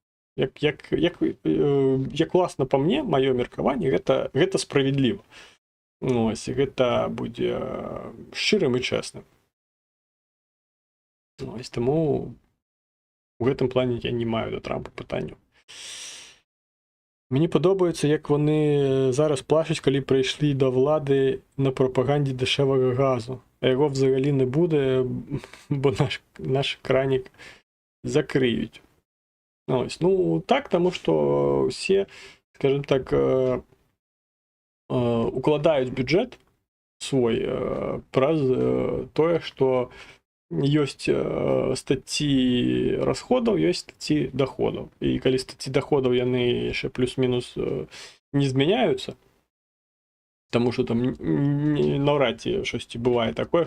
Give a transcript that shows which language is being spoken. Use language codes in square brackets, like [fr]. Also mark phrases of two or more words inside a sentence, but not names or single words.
[be] Як власна па мне, маё меркаванне, гэта справядліва. Ось, гэта будзе шчырым і чэсным. Ось, таму у гэтым плане я не маю да Трампа пытанняў. [uk] Мені подобається, як вони зараз плачуть, коли прийшли до влади на пропаганді дешевого газу. А його взагалі не буде, бо наш кранік закриють. Ось. Ну, так, тому що всі, скажімо так, укладають бюджет [be] свой праз тое, што ёсць статьи расходаў, ёсць статьи доходаў. І калі статьи доходаў яны яшчэ плюс-мінус не змяняюцца, таму што там наўрад ці штосьці бывае такое,